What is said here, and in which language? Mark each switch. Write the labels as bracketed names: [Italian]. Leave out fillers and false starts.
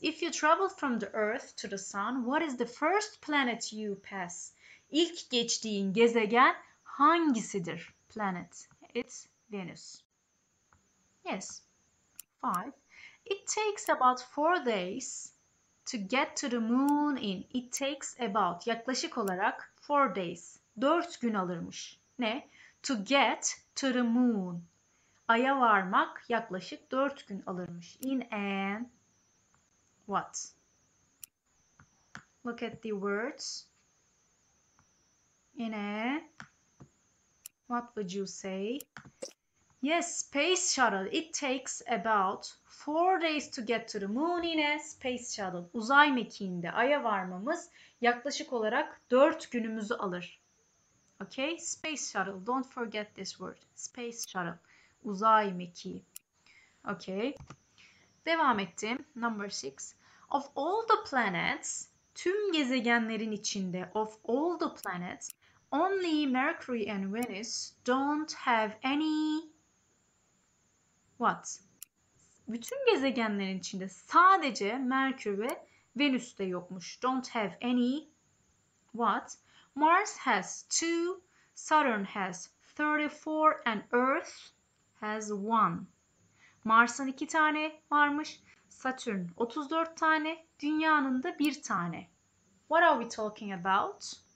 [English] If you travel from the earth to the sun, what is the first planet you pass? [Turkish] İlk geçtiğin gezegen hangisidir? [English] Planet. It's Venus. Yes. 5. It takes about 4 days to get to the moon in. It takes about, [Turkish] yaklaşık olarak [English] 4 days. [Turkish] 4 gün alırmış. Ne? [English] To get to the moon. [Turkish] Ay'a varmak yaklaşık 4 gün alırmış. [English] In an what? Look at the words. In a what would you say? Yes, space shuttle. It takes about 4 days to get to the moon in a space shuttle. [Turkish] Uzay mekiğinde Ay'a varmamız yaklaşık olarak 4 günümüzü alır. [English] Okay? Space shuttle. Don't forget this word. Space shuttle. [Turkish] Uzay mekiği. [English] Okay. [Turkish] Devam ettim. [English] Number 6. Of all the planets, [Turkish] tüm gezegenlerin içinde [English] of all the planets, only Mercury and Venus don't have any what? [Turkish] Bütün gezegenlerin içinde sadece Merkür ve Venüs'te yokmuş. [English] Don't have any what? Mars has 2, Saturn has 34 and Earth has 1. [Turkish] Mars'ın 2 tane varmış. Satürn 34 tane. Dünya'nın da 1 tane. [English] What are we talking about?